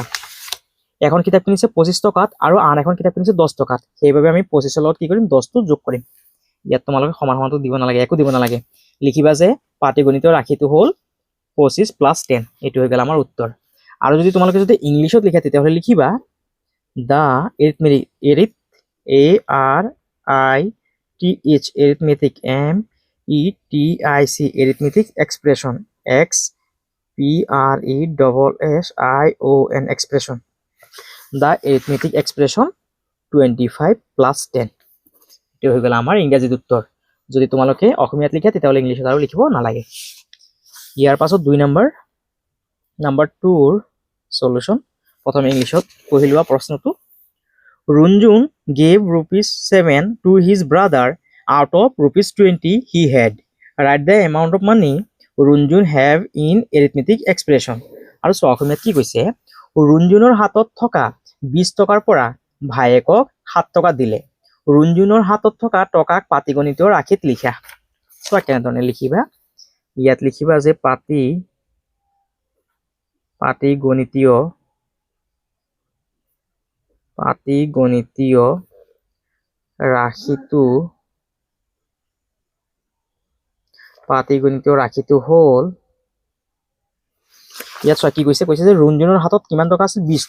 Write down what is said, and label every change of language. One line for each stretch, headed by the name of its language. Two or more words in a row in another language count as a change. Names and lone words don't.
Assamese: এখন কিতাপ কিনিছে 25 টকাত আৰু আন এখন কিতাপ কিনিছে 10 টকাত। সেইবাবে আমি 25ৰ লগত কি কৰিম? 10টো যোগ কৰিম। ইয়াত তোমালোকে সমানটো দিব নালাগে, একো দিব নালাগে। লিখিবা যে পাটিগণিতীয় ৰাশিটো হ'ল 25 + 10। এইটো হৈ গ'ল আমাৰ উত্তৰ। আৰু যদি তোমালোকে যদি ইংলিছত লিখা তেতিয়াহ'লে লিখিবা
English: the arithmetic arithmetic arithmetic expression expression expression the arithmetic expression
Assamese: 25 + 10। এইটো হৈ গ'ল আমাৰ ইংৰাজীত উত্তৰ। যদি তোমালোকে অসমীয়াত লিখা তেতিয়াহ'লে ইংলিছত আৰু লিখিব নালাগে। ইয়াৰ পাছত 2 নম্বৰ 2ৰ সলিউশন। প্ৰথমে ইংলিছত পঢ়ি লোৱা প্ৰশ্নটো।
English: Runjun gave ₹7 to his brother out of ₹20 he had. Write the amount of money Runjun have in arithmetic expression.
Assamese: আৰু চোৱা অসমীয়াত কি কৈছে, ৰুণজুনৰ হাতত থকা 20 টকাৰ পৰা ভায়েকক 7 টকা দিলে। ৰুণজুনৰ হাতত থকা টকাক পাটিগণিতীয় ৰাশিত লিখা। চোৱা কেনেধৰণে লিখিবা। ইয়াত লিখিবা যে পাটিগণিতীয় ৰাশিটো হ'ল, ইয়াত চোৱা কি কৈছে যে ৰুণজুনৰ হাতত কিমান টকা আছিল?